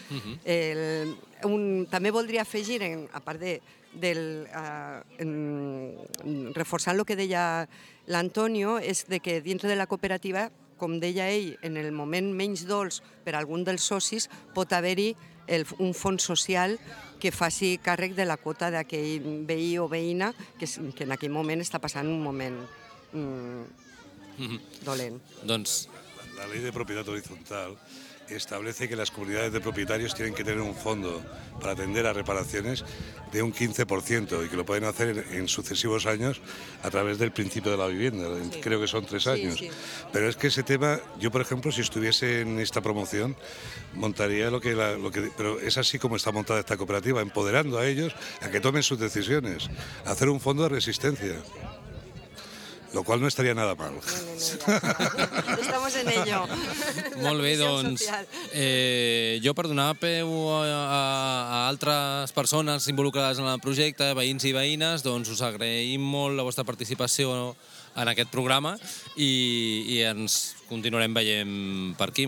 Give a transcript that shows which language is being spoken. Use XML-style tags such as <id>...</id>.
<ca>Uh-huh. També voldria afegir, a part reforçant el que deia l'Antonio, és de que dintre de la cooperativa, com deia ell, en el moment menys dolç per algun dels socis, pot haver-hi un fons social que faci càrrec de la quota d'aquell veí o veïna que en aquell moment està passant un moment dolent. Doncs...</ca> <es>La ley de propiedad horizontal establece que las comunidades de propietarios tienen que tener un fondo para atender a reparaciones de un 15% y que lo pueden hacer en sucesivos años a través del principio de la vivienda, sí. Creo que son 3 años. Sí, sí. Pero es que ese tema, yo por ejemplo, si estuviese en esta promoción, montaría pero es así como está montada esta cooperativa, empoderando a ellos a que tomen sus decisiones, hacer un fondo de resistencia. Lo cual no estaría nada mal. Estamos en ello.</es> <ca>Molt bé, doncs, jo per donar peu a altres persones involucrades en el projecte, veïns i veïnes, doncs us agraïm molt la vostra participació en aquest programa i ens continuarem veient per aquí.</ca>